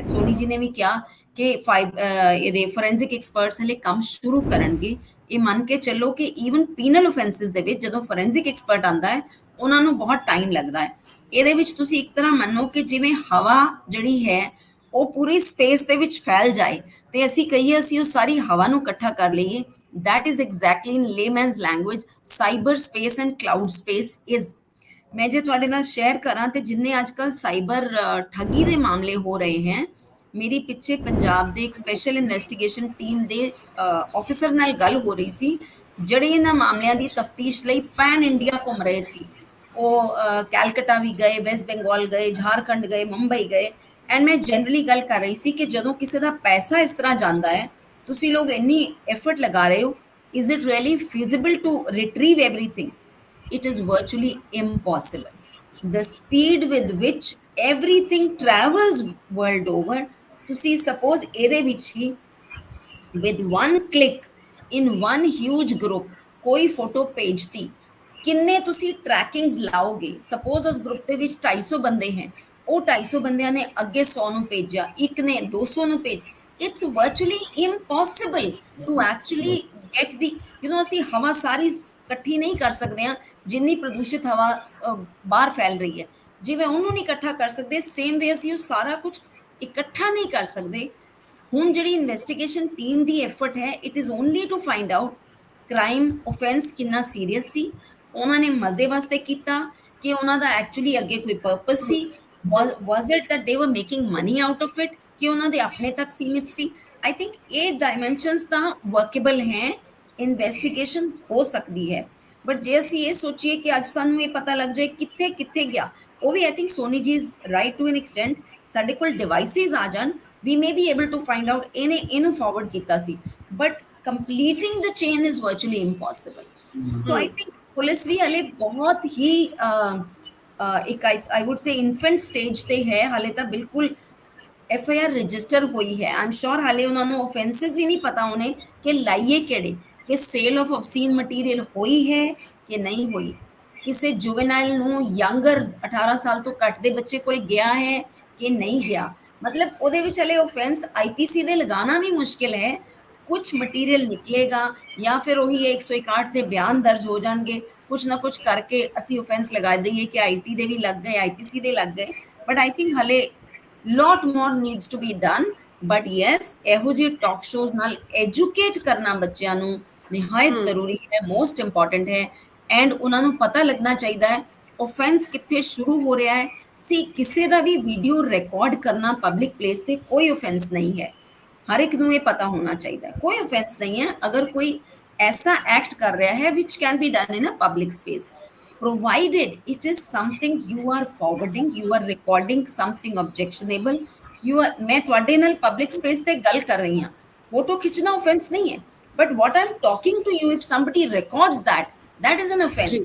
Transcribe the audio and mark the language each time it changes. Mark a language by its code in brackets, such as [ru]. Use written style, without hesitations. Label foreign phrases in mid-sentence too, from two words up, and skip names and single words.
[pa] ਸੋਨੀ ਜੀ ਨੇ ਵੀ ਕਿਹਾ ਕਿ ਇਹਦੇ [en] forensic experts [pa] ਹਲੇ ਕੰਮ ਸ਼ੁਰੂ ਕਰਨਗੇ। ਇਹ ਮੰਨ ਕੇ ਚੱਲੋ ਕਿ [en] even penal offenses [pa] ਦੇ ਵਿੱਚ ਜਦੋਂ [en] forensic expert [pa] ਆਂਦਾ ਹੈ, ਉਹਨਾਂ ਨੂੰ ਬਹੁਤ ਟਾਈਮ ਲੱਗਦਾ ਹੈ। ਇਹਦੇ ਵਿੱਚ ਤੁਸੀਂ ਇੱਕ ਤਰ੍ਹਾਂ ਮੰਨੋ ਕਿ ਜਿਵੇਂ ਹਵਾ ਜਿਹੜੀ ਹੈ ਉਹ ਪੂਰੀ ਸਪੇਸ ਦੇ ਵਿੱਚ ਫੈਲ ਜਾਏ ਤੇ ਅਸੀਂ ਕਹੀਏ ਅਸੀਂ ਉਹ ਸਾਰੀ ਹਵਾ ਨੂੰ ਇਕੱਠਾ ਕਰ ਲਈਏ। [en] that is exactly in layman's language cyber space and cloud space is। [pa] ਮੈਂ ਜੇ ਤੁਹਾਡੇ ਨਾਲ ਸ਼ੇਅਰ ਕਰਾਂ ਤੇ ਜਿੰਨੇ ਅੱਜ ਕੱਲ ਸਾਈਬਰ ਠੱਗੀ ਦੇ ਮਾਮਲੇ ਹੋ ਰਹੇ ਹਨ, ਮੇਰੀ ਪਿੱਛੇ ਪੰਜਾਬ ਦੇ ਇੱਕ [en] special investigation team [pa] ਦੇ ਆਫੀਸਰ ਨਾਲ ਗੱਲ ਹੋ ਰਹੀ ਸੀ, ਜਿਹੜੇ ਇਹਨਾਂ ਮਾਮਲਿਆਂ ਦੀ ਤਫਤੀਸ਼ ਲਈ [en] pan India [pa] ਘੁੰਮ ਰਹੇ ਸੀ। ਉਹ ਕੈਲਕਟਾ ਵੀ ਗਏ, ਵੈਸਟ ਬੰਗਾਲ ਗਏ, ਝਾਰਖੰਡ ਗਏ, ਮੁੰਬਈ ਗਏ। ਐਂਡ ਮੈਂ ਜਨਰਲੀ ਗੱਲ ਕਰ ਰਹੀ ਸੀ ਕਿ ਜਦੋਂ ਕਿਸੇ ਦਾ ਪੈਸਾ ਇਸ ਤਰ੍ਹਾਂ ਜਾਂਦਾ ਹੈ, ਤੁਸੀਂ ਲੋਕ ਇੰਨੀ ਐਫਰਟ ਲਗਾ ਰਹੇ ਹੋ, [en] is it really feasible to retrieve everything? It is virtually impossible. The speed with which everything travels world over, [pa] ਤੁਸੀਂ suppose ਇਹਦੇ ਵਿੱਚ ਹੀ [en] with one click in one huge group [pa] ਕੋਈ ਫੋਟੋ ਭੇਜਤੀ, ਕਿੰਨੇ ਤੁਸੀਂ ਟਰੈਕਿੰਗਸ ਲਾਓਗੇ। ਸਪੋਜ਼ ਉਸ ਗਰੁੱਪ ਦੇ ਵਿੱਚ 250 ਬੰਦੇ ਹੈ, ਉਹ 250 ਬੰਦਿਆਂ ਨੇ ਅੱਗੇ 100 ਨੂੰ ਭੇਜਿਆ, ਇੱਕ ਨੇ 200 ਨੂੰ ਭੇਜ, [en] it's virtually impossible to actually get the [pa] ਅਸੀਂ ਹਵਾ ਸਾਰੀ ਇਕੱਠੀ ਨਹੀਂ ਕਰ ਸਕਦੇ ਹਾਂ, ਜਿੰਨੀ ਪ੍ਰਦੂਸ਼ਿਤ ਹਵਾ ਬਾਹਰ ਫੈਲ ਰਹੀ ਹੈ, ਜਿਵੇਂ ਉਹਨੂੰ ਨਹੀਂ ਇਕੱਠਾ ਕਰ ਸਕਦੇ, [en] same way [pa] ਅਸੀਂ ਉਹ ਸਾਰਾ ਕੁਝ ਇਕੱਠਾ ਨਹੀਂ ਕਰ ਸਕਦੇ। ਹੁਣ ਜਿਹੜੀ [en] investigation team [pa] ਦੀ ਐਫਰਟ ਹੈ, [en] it is only to find out crime offense [pa] ਕਿੰਨਾ ਸੀਰੀਅਸ ਸੀ, ਉਹਨਾਂ ਨੇ ਮਜ਼ੇ ਵਾਸਤੇ ਕੀਤਾ ਕਿ ਉਹਨਾਂ ਦਾ ਐਕਚੁਅਲੀ ਅੱਗੇ ਕੋਈ ਪਰਪਸ ਸੀ, [en] was it that they were making money out of it, [pa] ਕਿ ਉਹਨਾਂ ਦੇ ਆਪਣੇ ਤੱਕ ਸੀਮਿਤ ਸੀ। [en] I think [pa] ਇਹ ਡਾਇਮੈਂਸ਼ਨਸ ਤਾਂ ਵਰਕੇਬਲ ਹੈ, ਇਨਵੈਸਟੀਗੇਸ਼ਨ ਹੋ ਸਕਦੀ ਹੈ। ਬਟ ਜੇ ਅਸੀਂ ਇਹ ਸੋਚੀਏ ਕਿ ਅੱਜ ਸਾਨੂੰ ਇਹ ਪਤਾ ਲੱਗ ਜਾਏ ਕਿੱਥੇ ਕਿੱਥੇ ਗਿਆ, ਉਹ ਵੀ [en] I think Soni ji is right to an extent, [pa] ਸਾਡੇ ਕੋਲ ਡਿਵਾਈਸਿਸ ਆ ਜਾਣ, [en] we may be able to find out [pa] ਇਹਨੂੰ ਫਾਰਵਰਡ ਕੀਤਾ ਸੀ, [en] ਬਟ completing the chain is virtually impossible। so I think [pa] ਪੁਲਿਸ ਵੀ ਹਲੇ ਬਹੁਤ ਹੀ ਇੱਕ [en] I would say infant stage [pa] ਤੇ ਹੈ, ਹਲੇ ਤਾਂ ਬਿਲਕੁਲ FIR ਰਜਿਸਟਰ ਹੋਈ ਹੈ। ਆਮ ਸ਼ੋਰ ਹਾਲੇ ਉਹਨਾਂ ਨੂੰ offenses ਵੀ ਨਹੀਂ ਪਤਾ ਹੋਣੇ ਕਿ ਲਾਈਏ ਕਿਹੜੇ, ਕਿ [en] sale of obscene material [pa] ਹੋਈ ਹੈ ਕਿ ਨਹੀਂ ਹੋਈ, ਕਿਸੇ ਜੁਵੇਨਾਈਲ ਨੂੰ ਯੰਗਰ 18 ਸਾਲ ਤੋਂ ਘੱਟ ਦੇ ਬੱਚੇ ਕੋਲ ਗਿਆ ਹੈ ਕਿ ਨਹੀਂ ਗਿਆ। ਮਤਲਬ ਉਹਦੇ ਵਿੱਚ ਹਲੇ offense IPC ਦੇ ਲਗਾਉਣਾ ਵੀ ਮੁਸ਼ਕਿਲ ਹੈ, ਕੁਝ ਮਟੀਰੀਅਲ ਨਿਕਲੇਗਾ ਜਾਂ ਫਿਰ ਉਹੀ 161 ਦੇ ਬਿਆਨ ਦਰਜ ਹੋ ਜਾਣਗੇ, ਕੁਝ ਨਾ ਕੁਝ ਕਰਕੇ ਅਸੀਂ offense ਲਗਾ ਦਈਏ ਕਿ IT ਦੇ ਵੀ ਲੱਗ ਗਏ, IPC ਦੇ ਲੱਗ ਗਏ। [en] but I think ਹਲੇ lot more needs to be done। but yes, [pa] ਇਹੋ ਜਿਹੇ [en] talk shows [pa] ਨਾਲ ਐਜੂਕੇਟ ਕਰਨਾ ਬੱਚਿਆਂ ਨੂੰ ਨਿਹਾਇਤ ਜ਼ਰੂਰੀ ਹੈ, [en] most important [pa] ਹੈ। ਐਂਡ ਉਹਨਾਂ ਨੂੰ ਪਤਾ ਲੱਗਣਾ ਚਾਹੀਦਾ ਹੈ offense ਕਿੱਥੇ ਸ਼ੁਰੂ ਹੋ ਰਿਹਾ ਹੈ। ਸੀ ਕਿਸੇ ਦਾ ਵੀ ਵੀਡੀਓ ਰਿਕਾਰਡ ਕਰਨਾ [en] public place [pa] ਤੇ ਕੋਈ offense ਨਹੀਂ ਹੈ, ਹਰ ਇੱਕ ਨੂੰ ਇਹ ਪਤਾ ਹੋਣਾ ਚਾਹੀਦਾ ਹੈ, ਕੋਈ offense ਨਹੀਂ ਹੈ ਅਗਰ ਕੋਈ ਐਸਾ ਐਕਟ ਕਰ ਰਿਹਾ ਹੈ [en] which can be done in a public space, provided it is something you are forwarding, you are recording something objectionable, you are [pa] मैं ਤੁਹਾਡੇ ਨਾਲ [en] public space [pa] ਤੇ ਗੱਲ ਕਰ ਰਹੀ ਹਾਂ, ਫੋਟੋ ਖਿੱਚਣਾ offense ਨਹੀਂ ਹੈ, [en] but what I'm talking to you, if somebody records that, that is an offense।